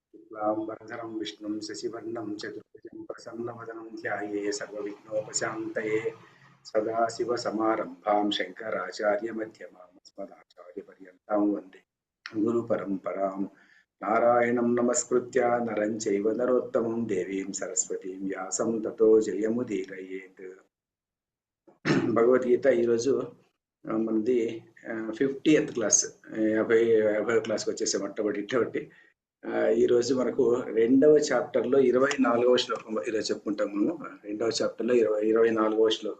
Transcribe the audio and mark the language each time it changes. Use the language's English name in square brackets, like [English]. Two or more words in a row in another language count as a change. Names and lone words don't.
[Sanskrit] शुक्लांबरधरं विष्णुं शशिवर्णं चतुर्भुजं प्रसन्नवदनं ध्याये सर्वविघ्नोपशान्तये सदाशिवसमारम्भां शङ्कराचार्यमध्यमाम् अस्मदाचार्यपर्यन्तां वन्दे गुरुपरम्परां नारायणं नमस्कृत्य नरं चैव नरोत्तमं देवीं सरस्वतीं व्यासं ततो जयमुदीरयेत् [Telugu] భగవద్గీత ఈరోజు మనది 50th క్లాస్ 50వ క్లాస్కి వచ్చేసే మొట్టమొదటి ఈరోజు మనకు రెండవ చాప్టర్లో 24వ శ్లోకం ఈరోజు చెప్పుకుంటాం. మనము రెండవ చాప్టర్లో 24వ శ్లోకం.